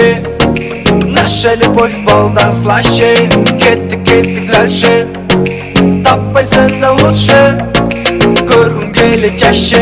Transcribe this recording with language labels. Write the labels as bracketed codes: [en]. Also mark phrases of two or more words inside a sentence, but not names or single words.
[ru] Наша любовь балдан слаще. [kk] Кеттік дальше. Тапай сенде лучше, көргім келе чаще.